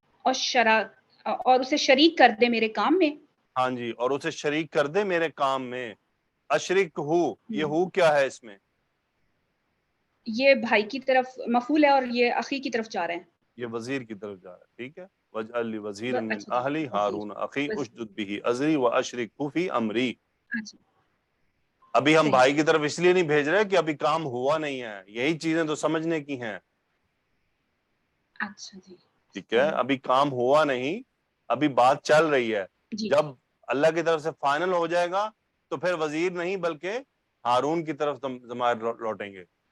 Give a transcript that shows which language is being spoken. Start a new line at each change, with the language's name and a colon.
Urdu: اور اسے شریک کر دے میرے کام میں ہاں جی، اور اسے شریک کر دے میرے کام میں. اشرک ہو، یہ ہو کیا ہے اس میں؟ یہ بھائی کی طرف مفعول ہے اور یہ اخی کی طرف جا رہے ہیں. یہ وزیر کی طرف جا رہا ہے. ٹھیک ہے.
Arabic: وَاجْعَلْ لِي وَزِيرًا مِّنْ
Urdu: اچھا جی،
Arabic: أَهْلِي
Urdu: وزیر،
Arabic: هَارُونَ أَخِي
Urdu: وزیر،
Arabic: أُشْدُدْ بِهِ أَزْرِي وَأَشْرِكْهُ فِي أَمْرِي.
Urdu: اچھا ابھی ہم صحیح. بھائی کی طرف اس لیے نہیں بھیج رہے کہ ابھی کام ہوا نہیں ہے، یہی چیزیں تو سمجھنے کی ہیں. اچھا جی، ٹھیک ہے، ابھی کام ہوا نہیں، ابھی بات چل رہی ہے. جی جب اللہ کی طرف سے فائنل ہو جائے گا تو پھر وزیر نہیں بلکہ ہارون کی طرف ضمائر لوٹیں گے.